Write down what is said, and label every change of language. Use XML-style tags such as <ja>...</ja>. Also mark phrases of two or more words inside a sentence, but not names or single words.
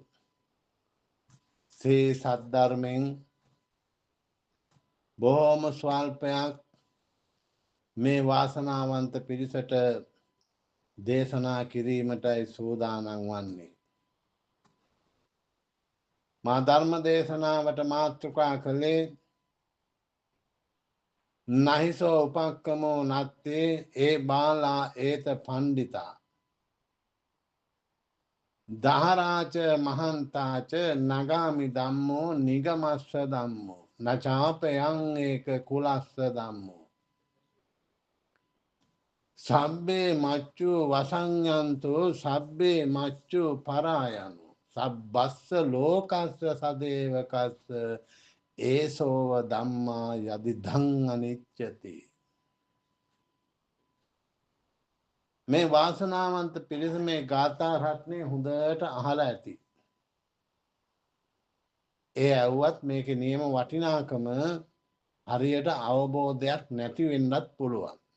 <si>ශ්‍රී සද්ධර්මෙන් බොහෝම ස්වල්පයක් මේ වාසනාවන්ත පිරිසට දේශනා කිරීමටයි සූදානම් වන්නේ. මා ධර්ම දේශනාවට මාතෘකා කළේ</si> <pi>නහිසෝ උපක්කමෝ නත්තේ ඒ බාලා ඒත පණ්ඩිතා දහරාච මහන්තාච නගාමි ධම්මෝ නිගමස්ස ධම්මෝ නචාපයං ඒක කුලස්ස ධම්මෝ සබ්බේ මච්චු වසඤ්ඤන්තු සබ්බේ මච්චු පරායනු සබ්බස්ස ලෝකස්ස සදේවකස්ස ඒසෝව ධම්මා යදිදං අනිච්චති.</pi> <si>මේ වාසනාවන්ත පිරිස මේ ගාථා රත්නේ හොඳට අහලා ඇති. ඒ ඇව්වත් මේකේ නියම වටිනාකම හරියට අවබෝධයක් නැති වෙන්නත් පුළුවන්.</si>